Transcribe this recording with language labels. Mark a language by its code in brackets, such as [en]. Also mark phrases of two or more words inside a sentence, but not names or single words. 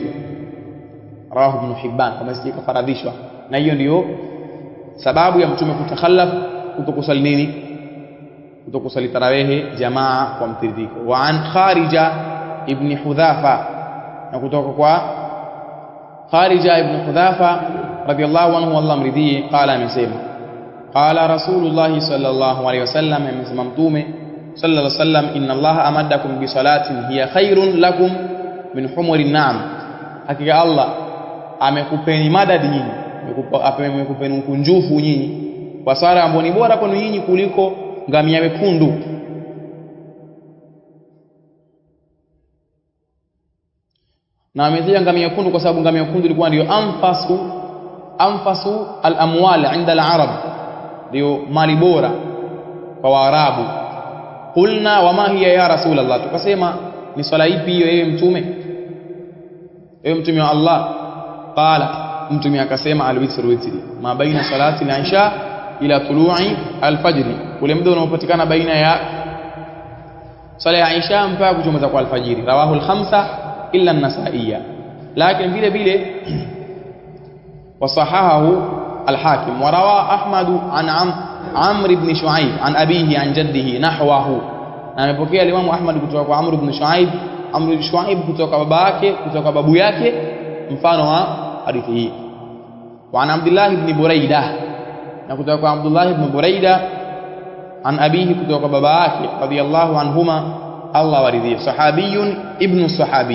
[sw] Rawahu Ibn Hibban, kama isije kafaradhishwa, na hiyo ndio sababu ya Mtume kutakhallaf, kutokusali nini, kutokusali tarawih jamaa kwa mtiririko. [ar] وعن [sw] Kharija ibn Hudhafa, na kutoka kwa Kharija ibn Hudhafa [ar] رضي الله عنه [sw] Allah amridhie, qala, amesema, [ar] قال رسول الله صلى الله عليه وسلم, [sw] amesema Mtume [ar] صلى الله عليه وسلم, إن الله أمدكم بصلاة هي خير لكم من حمر النعم, [sw] hakika Allah amekupeni madadi nyinyi, amekupeni ukunjufu nyinyi kwa sala ambayo ni bora kwenu nyinyi kuliko ngamia wekundu. Na ametia ngamia wekundu kwa sababu ngamia wekundu ilikuwa ndio [ar] أنفس الأموال عند العرب, [sw] ndio mali bora kwa Waarabu. [ar] قلنا وما هي يا رسول الله, [sw] tukasema ni swala ipi hiyo ewe Mtume, ewe Mtume wa Allah? Qala, Mtume akasema, [ar] الوتر ما بين صلاة العشاء إلى طلوع الفجر, [sw] ule muda unaopatikana baina ya sala ya Isha mpaka kuchomoza kwa al-fajiri. [ar] رواه الخمسة إلا النسائي, [sw] lakini vile vile wasahahahu al-Hakim. [ar] وروى أحمد عن عمرو بن شعيب عن أبيه عن جده نحوه, [sw] na amepokea Imam Ahmad kutoka kwa Amr ibn Shu'aib kutoka babake, kutoka babu yake, mfano wa hadithi hii. [ar] وعن [sw] Abdullah ibn Buraidah, na kutoka kwa Abdullah ibn Buraidah [ar] عن أبيه, [sw] kutoka baba yake [ar] رضي الله عنهما [sw] Allah waridhie, [ar] صحابي ابن صحابي.